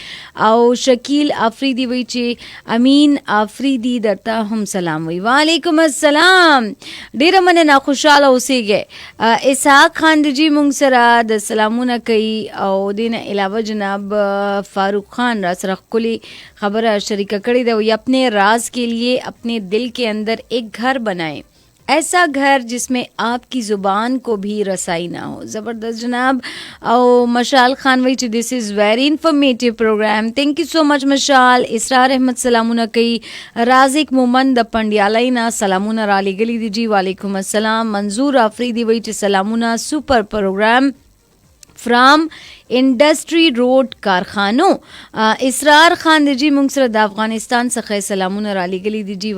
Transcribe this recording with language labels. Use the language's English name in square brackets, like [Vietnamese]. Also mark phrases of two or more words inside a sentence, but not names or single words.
[Pashto] او شکیل آفریدي وایي چې امین آفریدي درته هم سلام وایي. [Arabic] وعلیکم السلام [Pashto] ډېره مننه خوشحاله اوسېږي. اسحاق خان دی جی مونږ سره د سلامونه کوي. او دین علاوه جناب फारूक खान را سره ښکلې خبره شریکه کړې ده. [Urdu] وی اپنے راز کے لیے اپنے دل کے اندر ایک گھر بنائیں، ایسا گھر جس میں آپ کی زبان کو بھی رسائی نہ ہو. [Pashto] زبردست جناب. او مشال خان وی چې [English] this is very informative program. thank you so much Mishal. [Pashto] اسرار احمد سلامونه کوي. رازق مومن د پنډیالۍ نه سلامونه را لېږلي دي جی. [Arabic] وعلیکم السلام. [Pashto] منظور آفریدي وی چې سلامونه [English] super program from Industry Road [Pashto] کارخانو. اسرار خان دی جی مونږ سره د افغانستان څخه سلامونه را لېږلي دي جی.